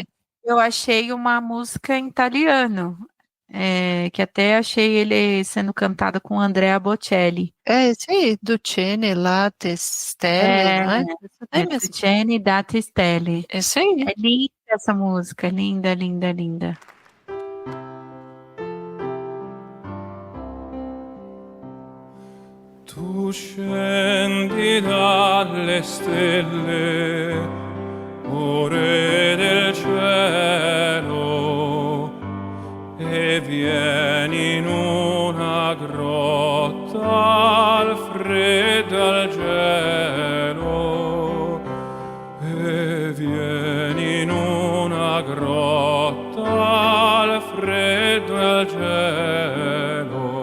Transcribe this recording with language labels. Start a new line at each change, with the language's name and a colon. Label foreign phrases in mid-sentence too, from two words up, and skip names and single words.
Portuguese: Eu achei uma música em italiano, que até achei ele sendo cantado com Andrea Bocelli. É esse aí, Ducene, Latte, Stelle, não é? Esse daí mesmo. Luciane Data Stelle. Esse aí. É linda essa música, linda, linda, linda.
Italian: Tu scendi dalle stelle, o Re del cielo, e vieni in una grotta al freddo al gelo, e vieni in una grotta al freddo al gelo.